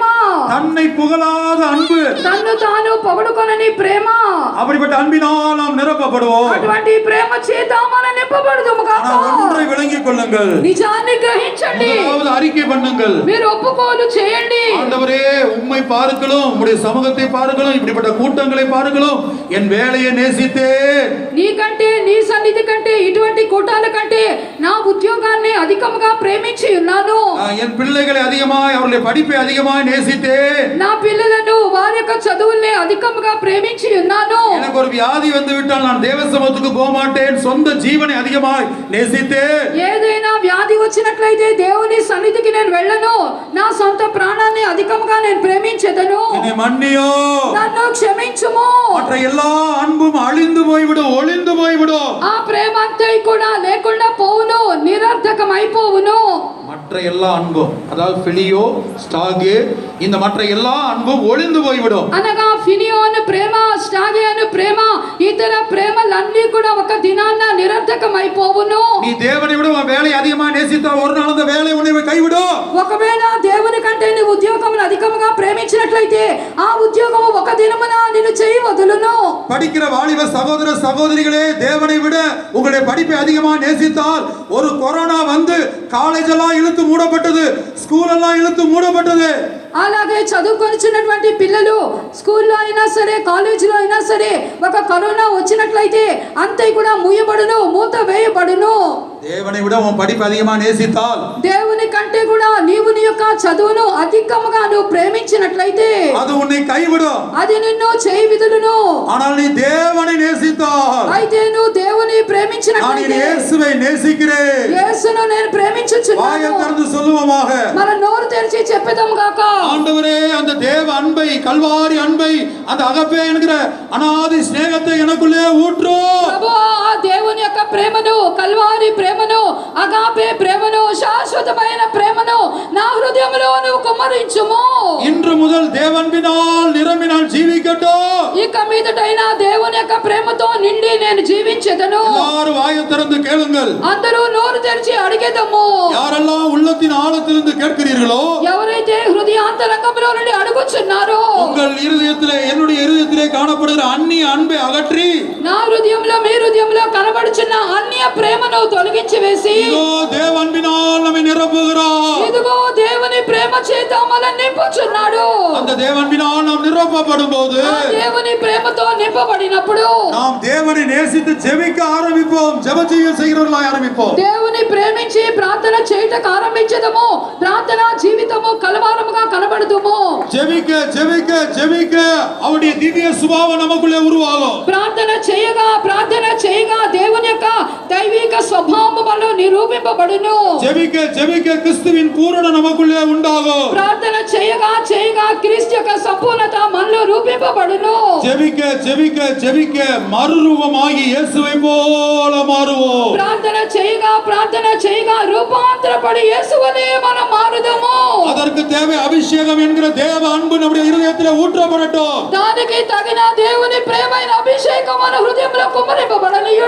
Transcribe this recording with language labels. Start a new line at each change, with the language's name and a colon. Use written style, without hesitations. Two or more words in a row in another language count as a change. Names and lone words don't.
Tamil: தன்னை புகழாத அன்பு,
Telugu: తన్ను తాను పొగడుకొనని ప్రేమ.
Tamil: அப்படிப்பட்ட அன்பினால் நாம் நிரப்பப்படுவோம்.
Telugu: అటువంటి ప్రేమ చేత మనం నింపబడదుము గాక.
Tamil: ஆனால் ஒன்றை விளங்கிக் கொள்ளுங்கள்,
Telugu: నిజాన్ని గ్రహించండి,
Tamil: முதலாவது அறிக்கை பண்ணுங்கள்.
Telugu: మీరు ఒప్పుకోలు చేయండి.
Tamil: ஆண்டவரே, உம்மை பாருங்களும், உம்முடைய சமூகத்தை பாருங்களும், இப்படிப்பட்ட கூட்டங்களை பாருங்களும், என் வேலையை நேசித்தேன்.
Telugu: నీకంటే, నీ సన్నిధి కంటే, ఇటువంటి కూటాల కంటే నా ఉద్యోగాన్ని అధికముగా ప్రేమించి ఉన్నాను.
Tamil: என் பிள்ளைகளை அதிகமாய், அவருடைய படிப்பை அதிகமாய் நேசித்தேன்.
Telugu: నా పిల్లలను వారి యొక్క చదువుల్ని అధికముగా ప్రేమించి ఉన్నాను.
Tamil: எனக்கு ஒரு வியாதி வந்து விட்டால் நான் தேவ சமூகத்துக்கு போக மாட்டேன், சொந்த ஜீவனை அதிகமாய் நேசித்தேன்.
Telugu: ఏదైనా వ్యాధి వచ్చినట్లయితే దేవుని సన్నిధికి నేను వెళ్ళను, నా సొంత ప్రాణాన్ని అధికముగా నేను ప్రేమించెదను.
Tamil: என்னை மன்னியோ,
Telugu: నన్ను క్షమించుము.
Tamil: மற்ற எல்லா அன்பும் அழிந்து போய்விடும், ஒளிந்து போய்விடும்.
Telugu: ఆ ప్రేమ అంతా కూడా లేకుండా పోవును, నిరర్థకం అయిపోవును.
Tamil: மற்ற எல்லா அன்பும், அதாவது பிலியோ, ஸ்டாகே, இந்த மற்ற எல்லா அன்பும் ஒளிந்து போய்விடும்.
Telugu: అనగా ఫినియోను ప్రేమ, స్టాగియాను ప్రేమ, ఇతర ప్రేమలన్నీ కూడా ఒక దినాన నిరర్థకం అయిపోవును.
Tamil: நீ தேவனை விட உன் வேலையை அதிகமா நேசித்தால் ஒரு நாள் அந்த வேலை உன்னை கைவிடும்.
Telugu: ఒకవేళ దేవుని కంటే నీ ఉద్యోగమును అధికముగా ప్రేమించినట్లయితే ఆ ఉద్యోగము ఒక దినమున నిన్ను చేయి వదులును.
Tamil: படிக்கிற வாலிப சகோதர சகோதரிகளே, தேவனை விட உங்களுடைய படிப்பை அதிகமா நேசித்தால் ஒரு கொரோனா வந்து காலேஜ் எல்லாம் இழுத்து மூடப்பட்டது, ஸ்கூல் எல்லாம் இழுத்து மூடப்பட்டது.
Telugu: అలాగే చదువుకొనిచున్నటువంటి పిల్లలు స్కూల్లో అయినా సరే, కాలేజీలో అయినా సరే, ఒక కరోనా వచ్చినట్లయితే అంతే కూడా మూయబడును, మూత వేయబడును.
Tamil: தேவனை விட உன் படிப்பு அதிகமா நேசித்தால்,
Telugu: దేవుని కంటే కూడా నీవు నీ యొక్క చదువును అధికముగా నువ్వు ప్రేమించినట్లయితే
Tamil: அது உன்னை கைவிடும்.
Telugu: అది నిన్ను చేయి విదులును.
Tamil: ஆனால் நீ தேவனை நேசித்தால்,
Telugu: అయితే నువ్వు దేవుని
Tamil: நான்
Telugu: ప్రేమించినట్లయితే,
Tamil: இயேசுவை நேசிக்கிறேன்,
Telugu: యేసును నేను ప్రేమించుచున్నాను.
Tamil: வாயை திறந்து சொல்லுவோமாக.
Telugu: మన నోరు తెరిచి చెప్పేదాం గాక.
Tamil: ஆண்டவரே, அந்த தேவ அன்பை, கல்வாரி அன்பை, அந்த அகப்பே என்கிற அநாதி ஸ்நேகத்தை எனக்குள்ளே ஊற்று.
Telugu: ప్రభువా, ఆ దేవుని యొక్క ప్రేమను, కల్వారి ప్రేమను, అగాపే ప్రేమను, శాశ్వతమైన ప్రేమను నా హృదయంలో నువ్వు కుమ్మరించుము.
Tamil: இன்று முதல் தேவன்பினால் நிரம்பினால் ஜீவிக்கட்டும்.
Telugu: ఇక మీదటైనా దేవుని యొక్క ప్రేమతో నిండి నేను జీవించెదను.
Tamil: எல்லாரும் வாயை திறந்து கேளுங்கள்.
Telugu: అందరూ నోరు తెరిచి అడిగేదము.
Tamil: யாரெல்லாம் உள்ளத்தின் ஆழத்திலிருந்து கேட்கிறீர்களோ,
Telugu: ఎవరైతే హృదయాంతరంగంలో నుండి అడుగుచున్నారో,
Tamil: உங்கள் இருதயத்திலே, என்னுடைய இருதயத்திலே காணப்படுகிற அந்நிய அன்பை அகற்றி,
Telugu: నా హృదయంలో, మీ హృదయంలో కనబడుచున్న అన్య ప్రేమను తొలగించి వేసి,
Tamil: இதோ தேவன்பினால் நம்மை நிரப்புகிறார்.
Telugu: ఇదిగో దేవుని ప్రేమ చేత మనల్ని నింపుచున్నాడు.
Tamil: அந்த தேவனினால் நாம் நிரப்பப்படும் போது
Telugu: ఆ దేవుని ప్రేమతో నింపబడినప్పుడు
Tamil: நாம் தேவனை நேசித்து ஜெபிக்க ஆரம்பிப்போம், ஜெப செய்கிறவர்களாய் ஆரம்பிப்போம்.
Telugu: దేవుని ప్రేమించి ప్రార్థన చేయటకు ఆరంభించదము, ప్రార్థన జీవితము కలవారముగా కనబడుదుము.
Tamil: ஜெபிக்க ஜெபிக்க ஜெபிக்க அவருடைய திவ்ய சுபாவம் நமக்குள்ளே உருவாகும்.
Telugu: ప్రార్థన చేయగా దేవుని యొక్క దైవిక స్వభావము మనలో నిరూపింపబడును.
Tamil: ஜெபிக்க ஜெபிக்க கிறிஸ்துவின் பூரண நமக்குள்ளே உண்டாகும்.
Telugu: ప్రార్థన చేయగా క్రీస్తు యొక్క సంపూర్ణత మనలో రూపింపబడును.
Tamil: ஜெபிக்க ஜெபிக்க ஜெபிக்க மறுரூபமாகி இயேசுவை போல மாறுவோம்.
Telugu: ప్రార్థన చేయగా రూపాంతరపడి యేసువలే మనం మారుదము.
Tamil: அதற்கு தேவை அபிஷேகம் என்கிற தேவ அன்பு நம்முடைய இருதயத்திலே ஊற்றப்படட்டும்.
Telugu: దానికి తగిన దేవుని ప్రేమైన అభిషేకం మన హృదయంలో కుమ్మరింపబడని